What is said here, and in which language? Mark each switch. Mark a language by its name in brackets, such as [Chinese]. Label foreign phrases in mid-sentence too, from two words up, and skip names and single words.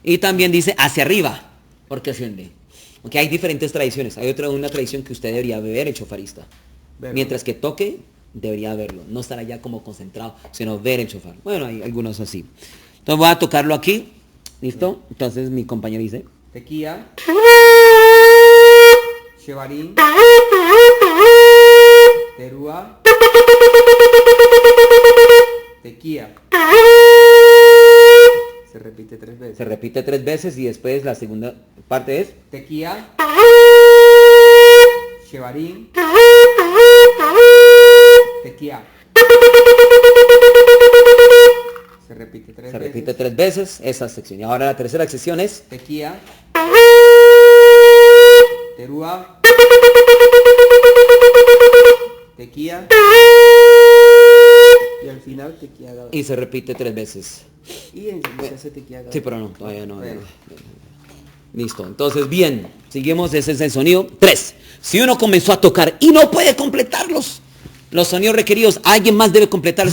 [Spanish] Y también dice hacia arriba, porque asciende. Aunque hay diferentes tradiciones. Hay una tradición que usted debería ver el chofarista. Verlo. Mientras que toque, debería verlo. No estar allá como concentrado, sino ver el chofar. Bueno, hay algunos así. Entonces voy a tocarlo aquí. ¿Listo? Entonces mi compañero dice. [Hebrew] תקיעה. שברים. תרועה. תקיעה. [Spanish] Se repite 3 veces. Se repite 3 veces y después la segunda parte es. [Hebrew] תקיעה. שברים. [Spanish] Tequía. Se repite 3 Se veces. repite 3 veces esa sección. Y ahora la tercera sección es. [Hebrew] תקיעה. תרועה. [Spanish] Tequía. Y al final tequía. Y se repite 3 veces. Y enseguida se hace tequía. Sí, pero no, todavía no. Bueno. Listo. Entonces, bien. Seguimos. Ese es el sonido 3. Si uno comenzó a tocar y no puede completarlos, los sonidos requeridos, alguien más debe completarlos.